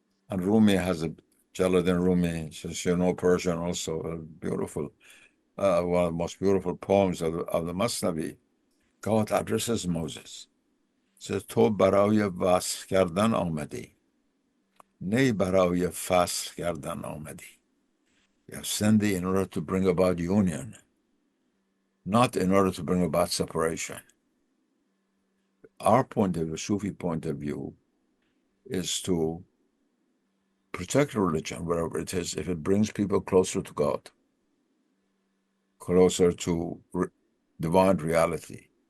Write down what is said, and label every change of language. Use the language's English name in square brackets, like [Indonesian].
[English] And Rumi has Jalaluddin Rumi, since you know Persian, also a beautiful, one of the most beautiful poems of the Masnavi. God addresses Moses. Says, "To [Persian] برای وصل کردن آمدی. نه برای فصل کردن آمدی." [English] You have sent thee in order to bring about union, not in order to bring about separation. our point of view, Sufi point of view, is to protect religion wherever it is, if it brings people closer to God, closer to divine reality.